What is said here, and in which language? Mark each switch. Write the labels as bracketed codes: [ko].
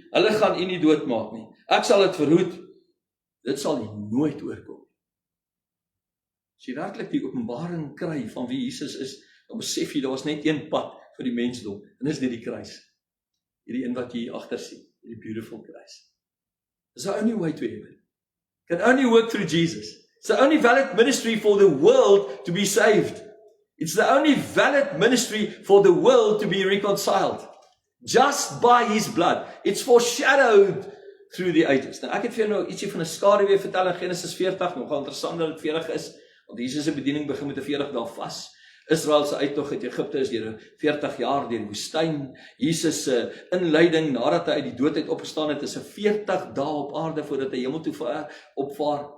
[af] Hulle gaan u nie doodmaak nie. Ek sal dit verhoed. Dit sal nie nooit oorkom. As jy werklik die openbaring kry van wie Jesus is, dan besef jy daar was net een pad vir die mensdom en dis net die kruis. Hierdie een wat jy hier agter sien, hierdie beautiful kruis. [en] It's the only way to heaven. Can only work through Jesus. It's the only valid ministry for the world to be saved. It's the only valid ministry for the world to be reconciled. Just by his blood. It's foreshadowed through the ages. [af] Nou ek het vir jou nou ietsie van 'n skaduwee vertel in Genesis 40, nogal interessant dat dit 40 is, want Jesus se bediening begin met 'n 40 dae vas. Israel se uittog uit Egipte is deur 40 jaar deur die woestyn. Jesus se inleiding nadat hy uit die dood uit opgestaan het, is 'n 40 dae op aarde voordat hy hemel toe opvaar.